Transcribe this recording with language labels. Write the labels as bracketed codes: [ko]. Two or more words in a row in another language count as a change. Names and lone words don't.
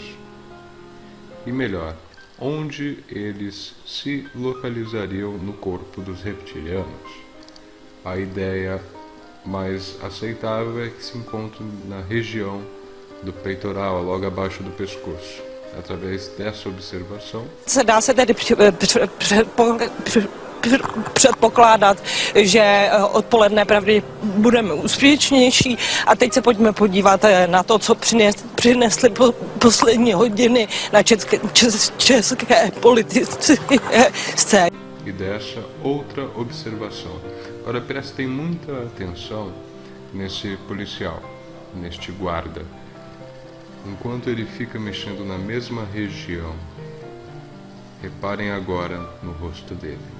[pt] E melhor, onde eles se localizariam no corpo dos reptilianos? A ideia mais aceitável é que se encontre na região do peitoral, logo abaixo do pescoço. Através dessa observação, [cs] dá se tedy předpokládat, že odpoledne pravděpodobně budeme úspěšnější. A teď se pojďme podívat na to, co přinesly poslední hodiny na české politické scéně. [pt] E dessa outra observação. Agora prestem muita atenção nesse policial, neste guarda. Enquanto ele fica mexendo na mesma região, reparem agora no rosto dele.